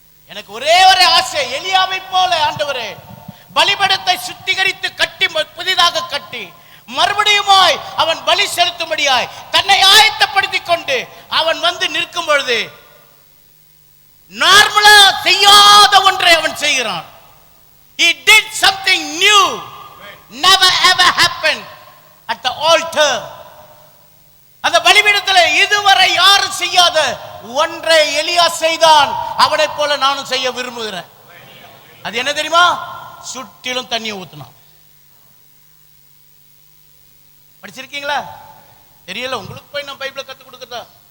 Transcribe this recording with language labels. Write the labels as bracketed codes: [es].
[ta] எனக்கு ஒரே ஒரு ஆசை, எலியாவை போல ஆண்டவரே பலிபீடத்தை சுத்திகரித்து கட்டி புதிதாக கட்டி மறுபடியுமாய் அவன் பலி செலுத்தும்படியாய் தன்னை ஆயத்தப்படுத்திக் கொண்டு அவன் வந்து நிற்கும் பொழுது நார்மலா செய்யாத ஒன்றை அவன் செய்கிறான். [en] He did something new, never ever happened at the altar. [ta] அந்த பலிபீடத்தில் இதுவரை யாரும் செய்யாத ஒன்றை எலியா செய்தான், அவனை போல நானும் செய்ய விரும்புகிறேன். அது என்ன தெரியுமா? சுற்றிலும் தண்ணியை ஊத்தினான். படிச்சிருக்கீங்களா? தெரியல, உங்களுக்கு போய் நான் பைபிளை கத்து கொடுக்கறதா?